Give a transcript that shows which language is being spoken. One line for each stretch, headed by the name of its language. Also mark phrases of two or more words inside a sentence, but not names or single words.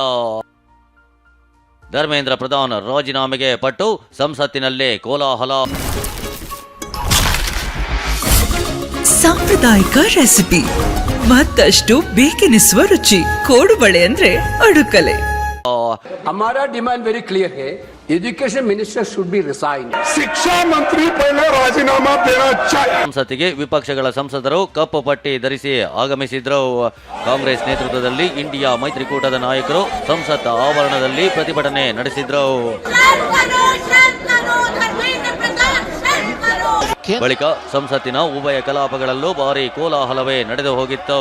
Kannada: ಧರ್ಮೇಂದ್ರ ಪ್ರಧಾನ್ ರಾಜೀನಾಮೆಗೆ ಪಟ್ಟು ಸಂಸತ್ತಿನಲ್ಲೇ ಕೋಲಾಹಲ. ಸಾಂಪ್ರದಾಯಿಕ ರೆಸಿಪಿ, ಮತ್ತಷ್ಟು ಬೇಕೆನಿಸುವ ರುಚಿ. ಕೋಡುಬಳೆ ಅಂದ್ರೆ ಅಡುಕಲೆ.
English: हमारा demand very clear है, education minister should be resign.
Hindi: शिक्षा मंत्री पहले राजीनामा देना चाहिए.
Kannada: ಸಂಸತ್ತಿಗೆ ವಿಪಕ್ಷಗಳ ಸಂಸದರು ಕಪ್ಪು ಪಟ್ಟಿ ಧರಿಸಿ ಆಗಮಿಸಿದ್ರು. ಕಾಂಗ್ರೆಸ್ ನೇತೃತ್ವದಲ್ಲಿ ಇಂಡಿಯಾ ಮೈತ್ರಿಕೂಟದ ನಾಯಕರು ಸಂಸತ್ ಆವರಣದಲ್ಲಿ ಪ್ರತಿಭಟನೆ ನಡೆಸಿದ್ರು. ಬಳಿಕ ಸಂಸತ್ತಿನ ಉಭಯ ಕಲಾಪಗಳಲ್ಲೂ ಭಾರಿ ಕೋಲಾಹಲವೇ ನಡೆದು ಹೋಗಿತ್ತು.